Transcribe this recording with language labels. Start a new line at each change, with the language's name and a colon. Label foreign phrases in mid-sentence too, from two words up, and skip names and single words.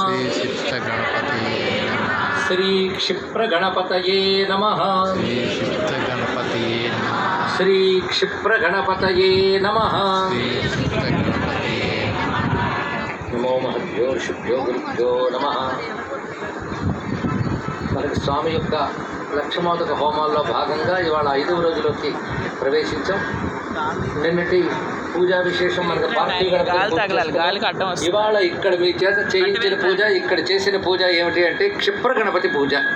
Sanskrit: श्री क्षिप्रगणपतये नमः। श्री क्षिप्रगणपतये नमः। नमो महद्भ्यो ऋषिभ्यो गुरुभ्यो नमः।
Telugu: మనకి స్వామి యొక్క లక్షమోదక హోమాల్లో భాగంగా ఇవాళ 5వ రోజులోకి ప్రవేశించాం. నిన్నటి పూజా విశేషం మనకు ఇవాళ ఇక్కడ మీ చేత చేయించిన పూజ, ఇక్కడ చేసిన పూజ ఏమిటి అంటే క్షిప్ర గణపతి పూజ.